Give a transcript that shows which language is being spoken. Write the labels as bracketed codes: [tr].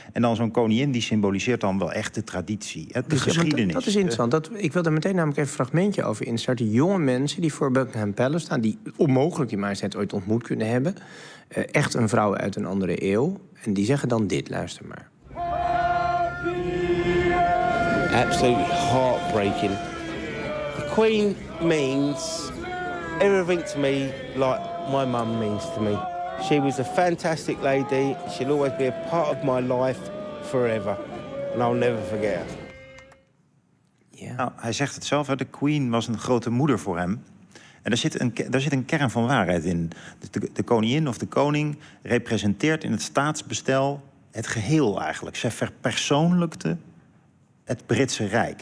[nl] En dan zo'n koningin, die symboliseert dan wel echt de traditie. De geschiedenis. Dat is interessant. Ik wil daar meteen namelijk even een fragmentje over instarten. Jonge mensen die voor Buckingham Palace staan, die onmogelijk die majesteit ooit ontmoet kunnen hebben. Echt een vrouw uit een andere eeuw. En die zeggen dan dit, luister maar. [en] Absolutely heartbreaking. The Queen means everything to me like my mum means to me. She was a fantastic lady. She'll always be a part of my life forever. And I'll never forget her. Yeah. [nl] Nou, hij zegt het zelf, de Queen was een grote moeder voor hem. En daar zit een kern van waarheid in. De koningin of de koning representeert in het staatsbestel het geheel eigenlijk. Zij verpersoonlijkte het Britse Rijk.